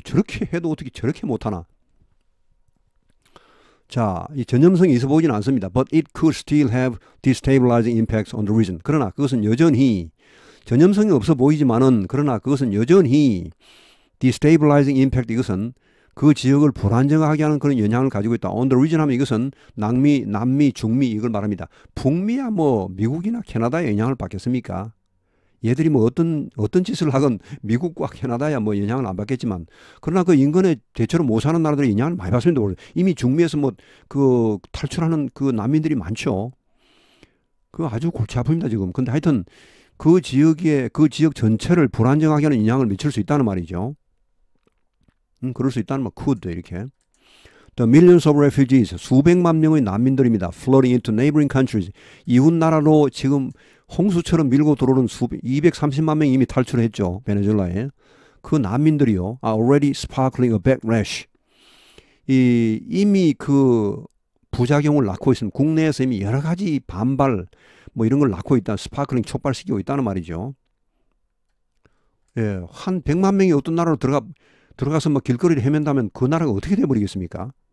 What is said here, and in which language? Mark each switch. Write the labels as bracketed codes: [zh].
[ko] 저렇게 해도 어떻게 저렇게 못하나. 자, 이 전염성이 있어 보이진 않습니다. [en] But it could still have destabilizing impacts on the region. [ko] 그러나 그것은 여전히 전염성이 없어 보이지만은, 그러나 그것은 여전히 [en] destabilizing impact, [ko] 이것은 그 지역을 불안정하게 하는 그런 영향을 가지고 있다. [en] On the region [ko] 하면 이것은 남미, 중미 이걸 말합니다. 북미야 뭐 미국이나 캐나다에 영향을 받겠습니까? 얘들이 뭐 어떤 짓을 하건 미국과 캐나다야 뭐 영향을 안 받겠지만, 그러나 그 인근에 대체로 못 사는 나라들이 영향을 많이 받습니다. 이미 중미에서 뭐 그 탈출하는 그 난민들이 많죠. 그 아주 골치 아픕니다 지금. 근데 하여튼 그 지역 전체를 불안정하게 하는 영향을 미칠 수 있다는 말이죠. 그럴 수 있다는 말, could 이렇게. [en] The millions of refugees, [ko] 수백만 명의 난민들입니다. [en] Flooding into neighboring countries, [ko] 이웃 나라로 지금 홍수처럼 밀고 들어오는 230만 명이 이미 탈출했죠. 베네수엘라에. 그 난민들이요. [en] are already sparkling a backlash. [ko] 이미 그 부작용을 낳고 있습니다. 국내에서 이미 여러 가지 반발 뭐 이런 걸 낳고 있다. 스파클링 촉발시키고 있다는 말이죠. 예, 한 100만 명이 어떤 나라로 들어가서 뭐 길거리를 헤맨다면 그 나라가 어떻게 돼버리겠습니까?